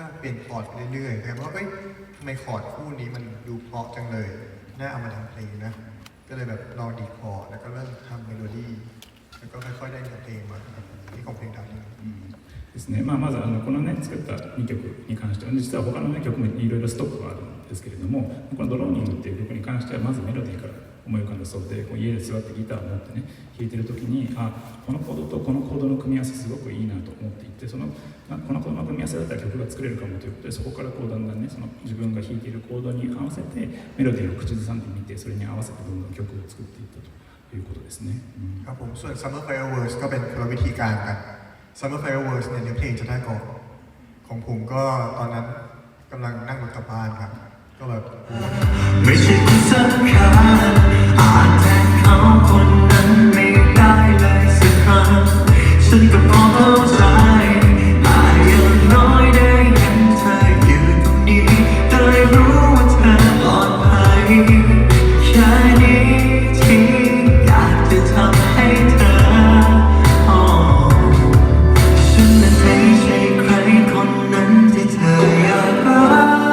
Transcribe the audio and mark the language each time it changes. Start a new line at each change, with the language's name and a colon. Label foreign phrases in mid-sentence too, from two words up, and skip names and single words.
Thai: งคอร์ดไปเรื่อยๆครับว่าเอ้ยทำไมคอร์ดคู่นี้มันดูเพราะจังเลยน่าเอามาทำเพลงนะก็เลยแบบลองดีดคอร์ดแล้วก็เริ่มทำเมโลดี้แล้วก็ค่อยๆได้เนื้อเพลงมาครับนี่ของเพลงดาวนี้
Japanese: ですね。まずこのね作った2曲に関しては、実は他の、ね、曲もいろいろストックはあるんですけれども、この「ドローニング」っていう曲に関してはまずメロディーから思い浮かんだそうで、家で座ってギターを持ってね弾いてる時にこのコードとこのコードの組み合わせすごくいいなと思っていて、このコードの組み合わせだったら曲が作れるかもということで、そこからだんだんね自分が弾いているコードに合わせてメロディーを口ずさんでみて、それに合わせてどんどん曲を作っていったということですね。
Thai: ครับผมส่วน Summer Fireworks ก็เป็นคนละวิธีการกัน Summer Fireworks เนี่ยเนื้อเพลงจะได้ก่อนของผมก็ตอนนั้นกำลังนั่งรถกลับบ้านครับก็แบบ ไม่ใช่คนสำคัญอาจแทนเขาคนนั้นไม่ได้เลยสักครั้งฉันก็พอเข้าใจแต่อย่างน้อยได้เห็นเธออยู่ตรงนี้ได้รู้ว่าเธอปลอดภัยแค่นี้ที่อยากจะทำให้เธอฉันนั้นไม่ใช่ใครคนนั้นที่เธออยากรัก